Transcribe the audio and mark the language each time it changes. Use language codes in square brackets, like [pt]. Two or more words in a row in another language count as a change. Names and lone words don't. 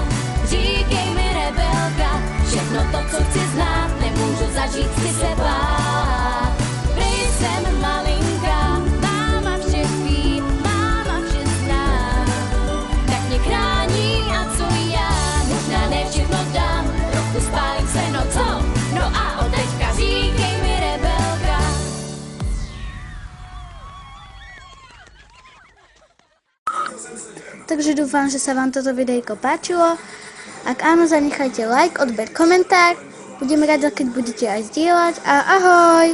[cs] Říkej mi rebelka, všechno to, co chci znát, nemůžu zažít, chci se bát. Prej jsem malinká, máma vše ví, máma vše zná. Tak mě chrání a co já, možná ne všechno dám, trochu spálím se, no co? No a od teďka říkej mi rebelka. [sk] Takže dúfam, že sa vám toto videjko páčilo. Ak áno, zanechajte like, odber, komentár. Budem rada, keď budete aj zdieľať.